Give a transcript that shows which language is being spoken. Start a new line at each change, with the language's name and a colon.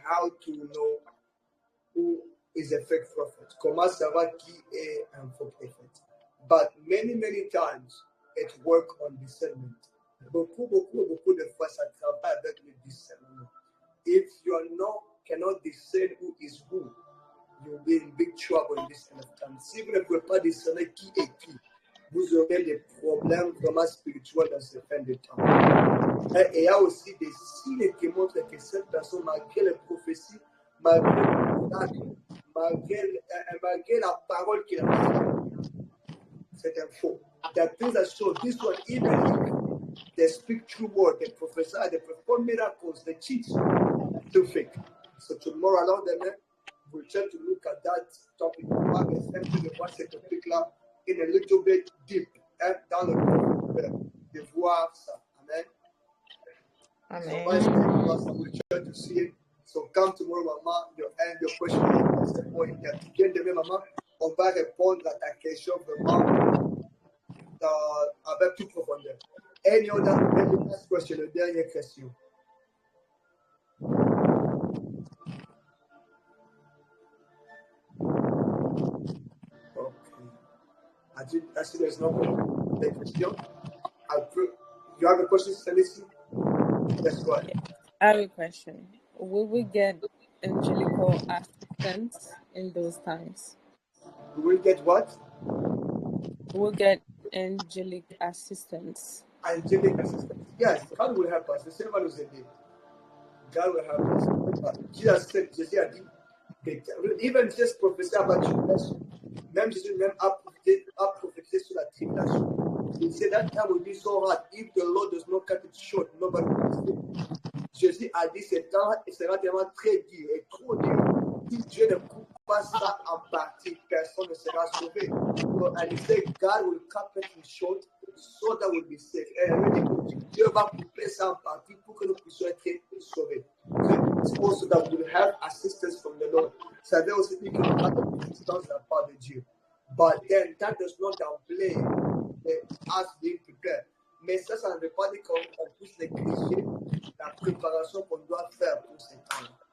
English: How to know who is a fake prophet.
French: Comment savoir qui est un faux prophète.
English: But many times, it works on discernment.
French: Beaucoup de fois, ça travaille avec le discernement.
English: If you cannot discern who is who, you'll be in big trouble in this kind of time.
French: Si vous ne pouvez pas discerner qui est qui, vous aurez des problèmes vraiment spirituels dans ce fin de temps. Et il y a aussi des signes qui montrent que cette personne, malgré les prophéties, malgré le miracle, malgré la parole qu'il a faite, c'est un faux.
English: There are things that show this one, even if they speak true word, they prophesy, they perform miracles, they teach, still fake. So tomorrow, along the night, we'll try to look at that topic.
French: On va essayer de voir ce topic-là
English: in a little bit deep,
French: dans le de voir ça. Amen. Amen.
English: So we'll try to see it. So come tomorrow, Maman, your question is the point.
French: Bien demain, Maman, on va répondre à ta question vraiment avec toute profondeur.
English: Any last question,
French: la dernière question.
English: Okay. I see there's no question. You have a question, Celeste? Yes, go ahead. I have a question. Will we get angelical assistance in those times? We will get what? We'll get angelic assistance. Angelic assistance. Yes, God will help us. The same as they did. God will help us. Jesus said,
French: Jésus a dit,
English: even just prophétie about tribulation.
French: Même Jésus a prophétisé sur la tribulation.
English: He said that time will be so hard. If the Lord does not cut it short, nobody will escape.
French: Jésus a dit, ce temps sera tellement très dur et trop dur. Si Dieu ne coupe pas ça en partie, personne ne sera sauvé.
English: And he said, God will cut it short so that we'll be safe.
French: Et Dieu va couper ça en partie pour que nous puissions être sauvés.
English: So also that we will have assistance from the Lord.
French: Ça veut aussi dire qu'il y aura de l'assistance de la part de Dieu.
English: But then that does not downplay us being prepared.
French: Mais ça ne veut pas dire qu'on puisse négliger la préparation qu'on doit faire pour ces temps.